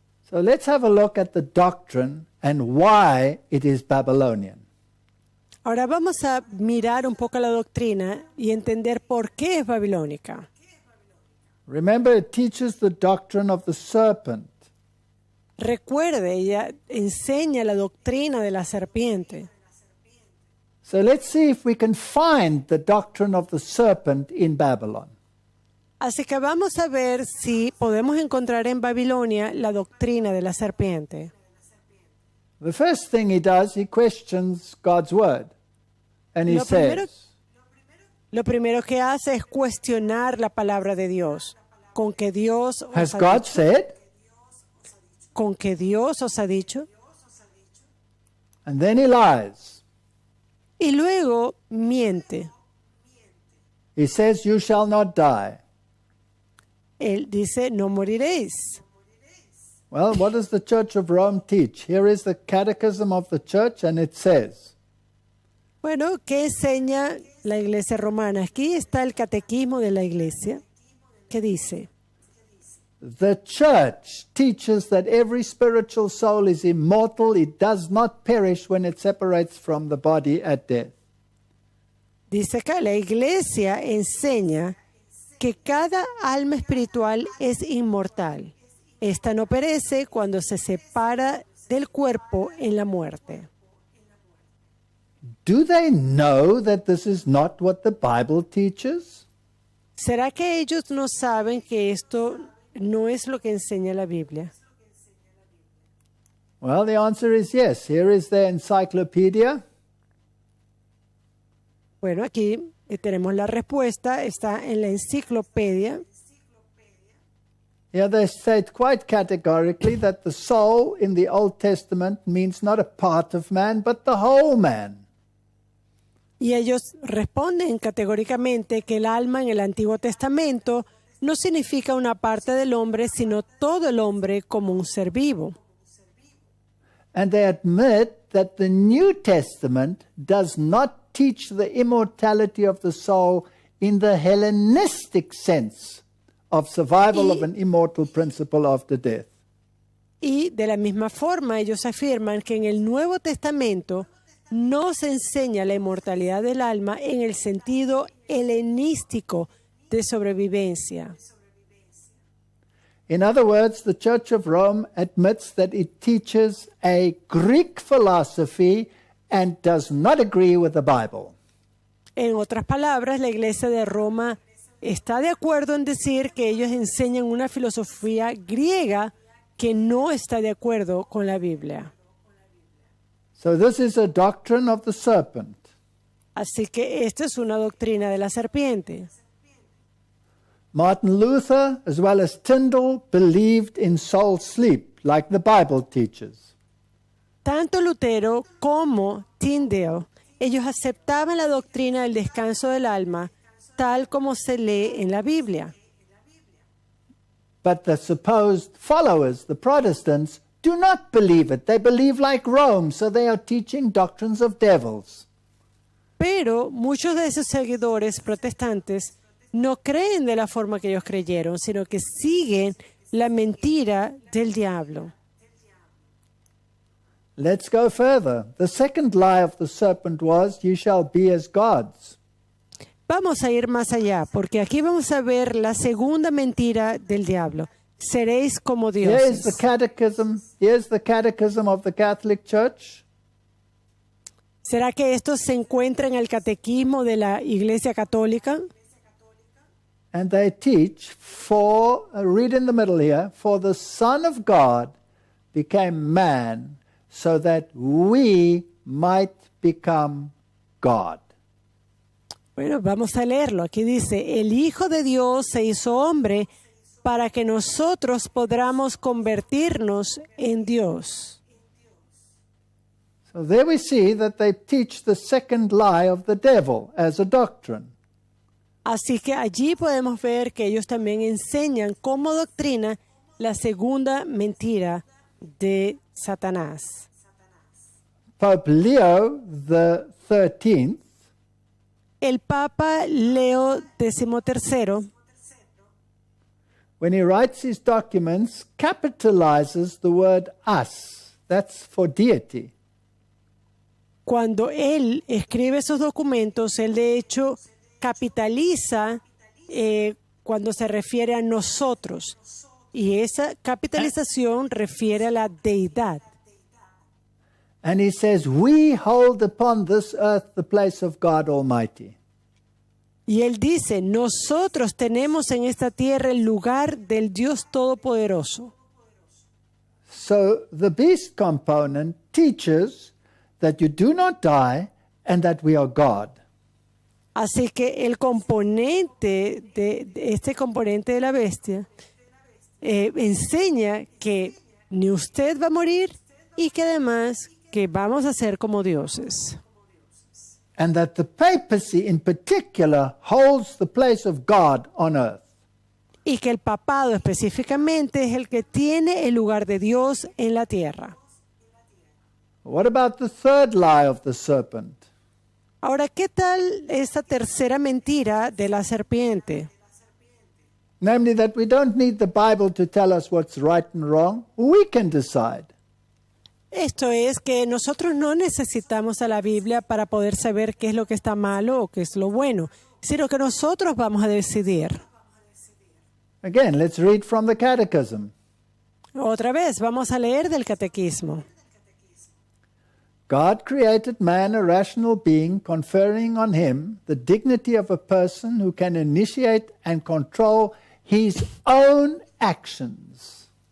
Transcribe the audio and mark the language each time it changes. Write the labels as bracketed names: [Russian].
[English] So let's have a look at the doctrine and why it is Babylonian. [Spanish] Ahora vamos a mirar un poco la doctrina y entender por qué es babilónica. [English] Remember, it teaches the doctrine of the serpent. [Spanish] Recuerde, ella enseña la doctrina de la serpiente. [English] So let's see if we can find the doctrine of the serpent in Babylon. [Spanish] Así que vamos a ver si podemos encontrar en Babilonia la doctrina de la serpiente. [English] The first thing he does, he questions God's word. And he [Spanish] Lo primero que hace es cuestionar la palabra de Dios. ¿Con que Dios os [English] has [Spanish] ha [English] God [Spanish] dicho? [English] said? [Spanish] ¿Con que Dios os ha dicho? [English] And then he lies. [Spanish] Y luego miente. [English] He says, you shall not die. [Spanish] Él dice, no moriréis. [English] Well, what does the Church of Rome teach? Here is the Catechism of the Church, and it says, [Spanish] Bueno, ¿qué enseña la Iglesia romana? Aquí está el catequismo de la Iglesia, que dice, [English] the Church teaches that every spiritual soul is immortal. It does not perish when it separates from the body at death. [Spanish] dice acá, la Iglesia enseña que cada alma espiritual es inmortal. Esta no perece cuando se separa del cuerpo en la muerte. [English] Do they know that this is not what the Bible teaches? [Spanish] ¿Será que ellos no saben que esto no es lo que enseña la Biblia? [English] Well, the answer is yes. Here is their encyclopedia. [Spanish] Bueno, aquí tenemos la respuesta, está en la enciclopedia. [English] Here they state quite categorically that the soul in the Old Testament means not a part of man, but the whole man. [Spanish] Y ellos responden categóricamente que el alma en el Antiguo Testamento no significa una parte del hombre, sino todo el hombre como un ser vivo. [English] And they admit that the New Testament does not teach the immortality of the soul in the Hellenistic sense of survival of an immortal principle after death. [Spanish] Y de la misma forma ellos afirman que en el Nuevo Testamento no se enseña la inmortalidad del alma en el sentido helenístico de sobrevivencia. [English] In other words, the Church of Rome admits that it teaches a Greek philosophy and does not agree with the Bible. [Spanish] En otras palabras, la Iglesia de Roma está de acuerdo en decir que ellos enseñan una filosofía griega que no está de acuerdo con la Biblia. [English] So this is a doctrine of the serpent. [Spanish] Así que esta es una doctrina de la serpiente. [English] Martin Luther, as well as Tyndale, believed in soul sleep, like the Bible teaches. [Spanish] Tanto Lutero como Tyndale, ellos aceptaban la doctrina del descanso del alma, tal como se lee en la Biblia. [English] But the supposed followers, the Protestants, do not believe it. They believe like Rome, so they are teaching doctrines of devils. [Spanish] Pero muchos de esos seguidores protestantes no creen de la forma que ellos creyeron, sino que siguen la mentira del diablo. [English] Let's go further. The second lie of the serpent was, "You shall be as gods." [Spanish] Vamos a ir más allá, porque aquí vamos a ver la segunda mentira del diablo. Seréis como [English] Here's the [Spanish] dioses. [English] catechism. Here's the catechism of the Catholic Church. [Spanish] ¿Será que esto se encuentra en el catequismo de la Iglesia Católica? [English] And they teach read in the middle here, "For the Son of God became man so that we might become God." [Spanish] Bueno, vamos a leerlo. Aquí dice, el Hijo de Dios se hizo hombre para que nosotros podamos convertirnos en Dios. [English] So there we see that they teach the second lie of the devil as a doctrine. [Spanish] Así que allí podemos ver que ellos también enseñan como doctrina la segunda mentira de Satanás. [English] Pope Leo the 13th [Spanish] El Papa Leo XIII, [English] when he writes his documents, capitalizes the word us. That's for deity. [Spanish] cuando él escribe esos documentos, él de hecho capitaliza cuando se refiere a nosotros. Y esa capitalización refiere a la deidad. [English] And he says, "We hold upon this earth the place of God Almighty." [Spanish] Y él dice, nosotros tenemos en esta tierra el lugar del Dios Todopoderoso. [English] So the beast component teaches that you do not die and that we are God. [Spanish] Así que el componente este componente de la bestia enseña que ni usted va a morir y que además que vamos a ser como dioses. [English] And that the papacy in particular holds the place of God on earth. [Spanish] Y que el papado específicamente es el que tiene el lugar de Dios en la tierra. [English] What about the third lie of the serpent? [Spanish] Ahora, ¿qué tal esta tercera mentira de la serpiente? [English] Namely, that we don't need the Bible to tell us what's right and wrong. We can decide. [Spanish] Esto es que nosotros no necesitamos a la Biblia para poder saber qué es lo que está malo o qué es lo bueno, sino que nosotros vamos a decidir. [English] Again, let's read from the Catechism. [Spanish] Otra vez, vamos a leer del catequismo. [English] God created man a rational being, conferring on him the dignity of a person who can initiate and control his own actions.